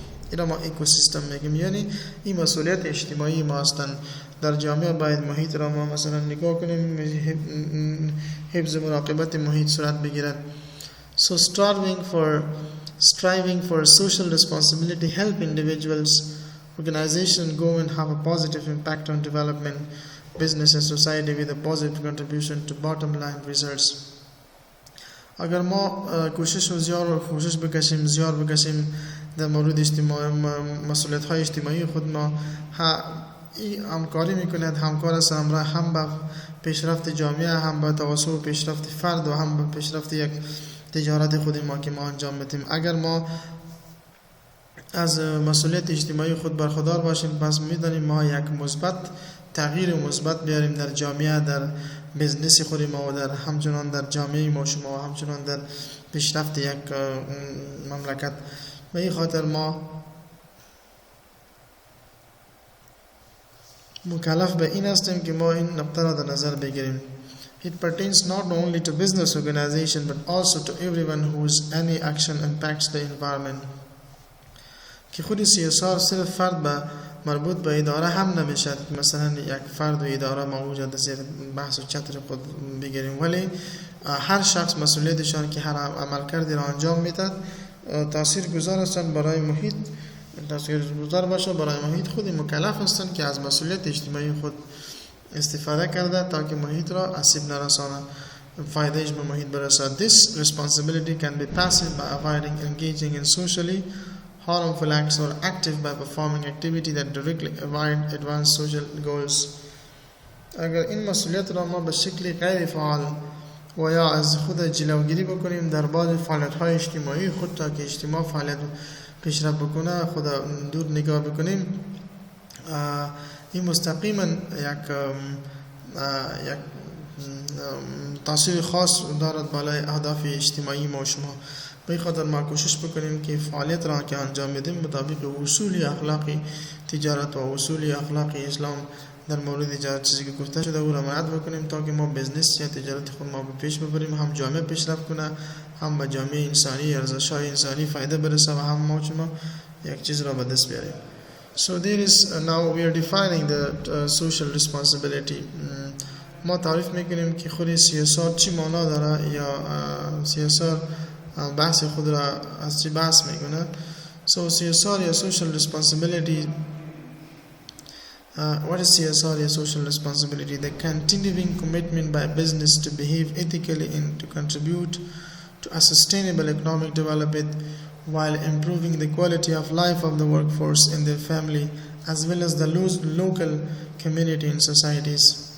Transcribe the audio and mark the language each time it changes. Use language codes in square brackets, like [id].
[fa] اینا ما اکوسیستم میگیم، یعنی این مسئولیت اجتماعی ما هستند. در جامعه باید محیط را ما مثلا نگاه کنیم، حفظ مراقبت محیط صورت بگیرد. [en] So striving for social responsibility help individuals, organizations, government have a positive impact on development, business and society with a positive contribution to bottom line results. [fa] اگر ما کوشش بکشیم در مورد مسئولیت های اجتماعی خود ما همکاری میکند، همکار است همراه هم به پیشرفت جامعه، هم به توسط پیشرفت فرد و هم به پیشرفت یک تجارت خود ما که ما انجام بدیم. اگر ما از مسئولیت اجتماعی خود برخوردار باشیم پس میدانیم ما یک تغییر مثبت بیاریم در جامعه، در بزنس خود ما و در همچنان در جامعه ما شما و همچنان در پیشرفت یک مملکت. به این خاطر ما مکلف به این هستیم که ما این نقطه را در نظر بگیریم. [en] It pertains not only to business organization but also to everyone whose any action impacts the environment. [fa] که خود CSR صرف فرد به مربوط به اداره هم نمیشد که مثلا یک فرد و اداره موجود در زیر بحث و چتر خود بگیریم، ولی هر شخص مسئولیتشان که هر عملکردی را انجام میدهد تاثیرگذار هستند برای محیط، تاثیرگذار باشه برای محیط. خود مکلف هستند که از مسئولیت اجتماعی خود استفاده کرده تا که محیط را آسیب نرسانند، فایدهش به محیط برسد. [en] This responsibility can be passive by avoiding engaging in socially harmful acts or active by performing activity that directly advance social goals. [fa] اگر این مسئولیت را ما به شکل غیر فعال و یا از خود جلوگیری بکنیم در بعض فعالیت‌های اجتماعی خود تا که اجتماع فعالیت پیشرفت بکنه خود دور نگاه بکنیم، این مستقیما یک تاثیر خاص دارد بالای اهداف اجتماعی ما شما. به خاطر ما کوشش بکنیم که فعالیت را که انجام بدیم مطابق اصول اخلاقی تجارت و اصول اخلاقی اسلام در مورد تجارت چیزی که گفته شده او را رعایت بکنیم تا که ما بزنس یا تجارت خود ما به پیش ببریم، هم جامعه پیشرفت کنه، هم به جامعه انسانی ارزش‌های انسانی فایده برسه و هم ما یک چیز را به دست بیاریم. [en] So there is now we are defining the social responsibility. [fa] ما تعریف میکنیم که خود CSR چی معنا داره یا CSR بحث خود را از چی بحث میکنه. [en] So CSR یا social responsibility, what is CSR یا social responsibility? The continuing commitment by business to behave ethically and to contribute to a sustainable economic development while improving the quality of life of the workforce and their family as well as the local community and societies.